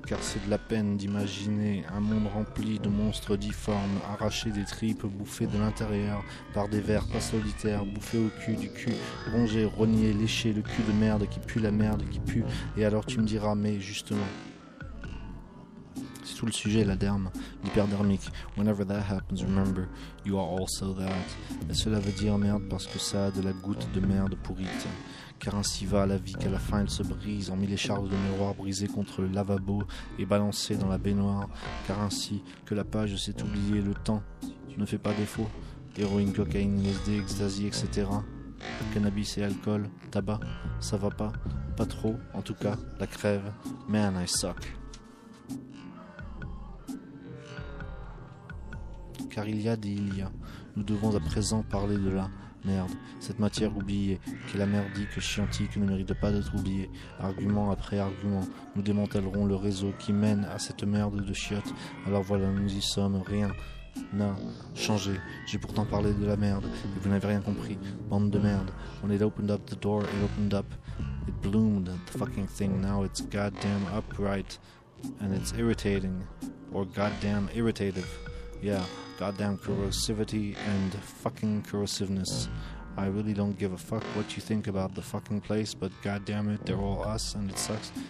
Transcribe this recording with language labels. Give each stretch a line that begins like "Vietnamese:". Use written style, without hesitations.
French: Car c'est de la peine d'imaginer un monde rempli de monstres difformes, arrachés des tripes, bouffés de l'intérieur par des vers pas solitaires, bouffés au cul du cul, rongés, rognés, léchés, le cul de merde qui pue, la merde qui pue. Et alors tu me diras, mais justement, c'est tout le sujet, la derme, l'hyperdermique.
English: Whenever that happens, remember, you are also that.
French: Et cela veut dire merde parce que ça a de la goutte de merde pourrite. Car ainsi va la vie qu'à la fin elle se brise en mille écharpes de miroir brisées contre le lavabo et balancées dans la baignoire. Car ainsi que la page s'est oubliée, le temps ne fait pas défaut. Héroïne, cocaïne, LSD, ecstasy, etc. Cannabis et alcool, tabac, ça va pas, pas trop, en tout cas, la crève.
English: Man, I suck.
French: Car il y a des il y a. Nous devons à présent parler de la merde. Cette matière oubliée, qui est la merdique scientifique, ne mérite pas d'être oubliée. Argument après argument, nous démantèlerons le réseau qui mène à cette merde de chiottes. Alors voilà, nous y sommes. Rien n'a changé. J'ai pourtant parlé de la merde, et vous n'avez rien compris. Bande de merde.
English: When it opened up the door, it opened up. It bloomed the fucking thing. Now it's goddamn upright. And it's irritating. Or goddamn irritative. Yeah. Goddamn corrosivity and fucking corrosiveness. I really don't give a fuck what you think about the fucking place, but goddamn it, they're all us and it sucks.